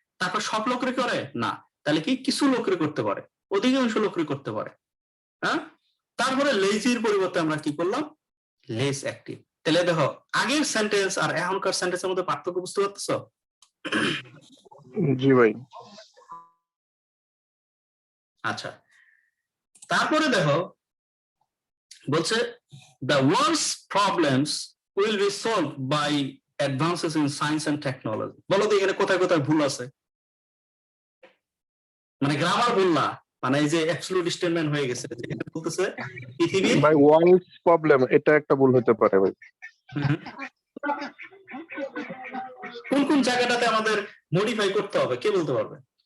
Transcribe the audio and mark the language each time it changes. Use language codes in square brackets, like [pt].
[bn] তারপর সব লোকরে করে না, তাহলে কি কিছু লোকরে করতে পারে, অধিকাংশ লোকরে করতে পারে। হ্যাঁ, তারপরে লেজির পরিবর্তে আমরা কি করলাম, লেস অ্যাক্টিভ। তাহলে দেখো আগের সেন্টেন্স আর এখনকার সেন্টেন্সের মধ্যে পার্থক্য বুঝতে পারতেছো? জি ভাই। আচ্ছা, তারপরে দেখো বলছে [en] the world's problems will be solved by advances in science and technology। [bn] বলো তো এখানে কোথায় কোথায় ভুল আছে? মানে গ্রামার ভুল না, মানে এই যে অ্যাবসলিউট স্টেটমেন্ট হয়ে গেছে, যেটা বলতেছে পৃথিবীর ভাই ওয়ার্ল্ডস প্রবলেম, এটা একটা ভুল হতে পারে ভাই। কোন কোন জায়গাটাতে আমাদের মডিফাই করতে হবে, কে বলতে পারবে?